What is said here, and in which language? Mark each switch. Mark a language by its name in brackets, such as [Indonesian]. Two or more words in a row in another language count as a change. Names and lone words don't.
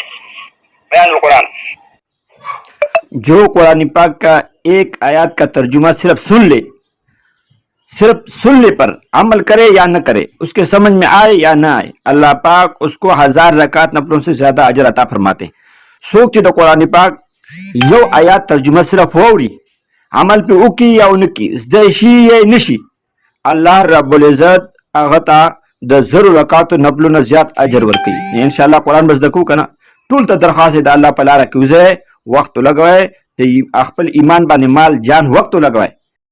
[Urdu] بیان القرآن. جو قرآن پاک کا ایک آیات کا ترجمہ صرف سننے پر عمل کرے یا نہ کرے اس کے سمجھ میں آئے یا نہ آئے اللہ پاک اس کو 1000 رکعت نفلوں سے زیادہ اجر عطا فرماتے ہیں. [Pashto] سوک چې د قرآن پاک یو آیات ترجمه صرف ووري عمل پہ وکړي یا ونه کړي زده شي یا نه شي الله رب العزت هغه ته د 1000 رکعاتو نفلونه زیات اجر ورکوي. [Arabic] ان شاء الله [Pashto] قرآن بس دکو کنه ټول ته درخواست د الله په لاره کې وځئ وخت لګوئ د خپل ایمان باندې مال جان وخت لګوئ